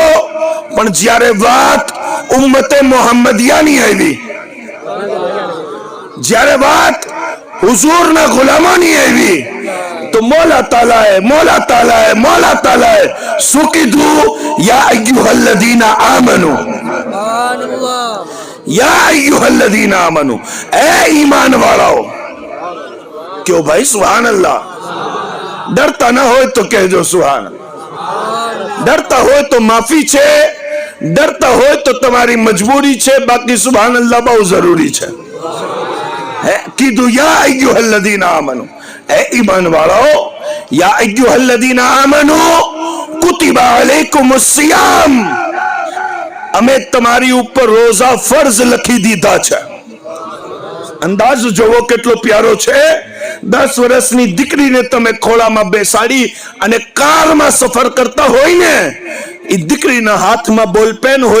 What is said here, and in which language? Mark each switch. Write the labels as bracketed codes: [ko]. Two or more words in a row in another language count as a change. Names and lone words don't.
[gu] પણ જ્યારે વાત ઉમ્મતે મોહમ્મદિયાની આવી, જ્યારે વાત હુઝુરના ગુલામોની આવી તો મૌલા તાલાએ શું કીધું? [ar] يا أيها الذين آمنوا, يا أيها الذين آمنوا, [gu] એ ઈમાન વાળાઓ। [hi] क्यों भाई? [ar] سبحان الله. [gu] ડરતા ના હો તો કહજો [ar] سبحان الله. [hi] डरता हो तो माफी छे, डरता हो तो तुम्हारी मजबूरी छे, बाकी [ar] سبحان الله [hi] बहुत जरूरी छे। [ar] कीधु يا أيها الذين آمنوا, [gu] એ ઈમાન વાળાઓ, [ar] يا أيها الذين آمنوا كتب عليكم الصيام, [gu] અમે તમારી ઉપર રોઝા ફરજ લખી દીધા છે। અંદાજ જોવો કેટલો પ્યારો છે। 10 વર્ષની દીકરીને તમે ખોળામાં બેસાડી અને કારમાં સફર કરતા હોય ને, એ દીકરીના હાથમાં બોલપેન હોય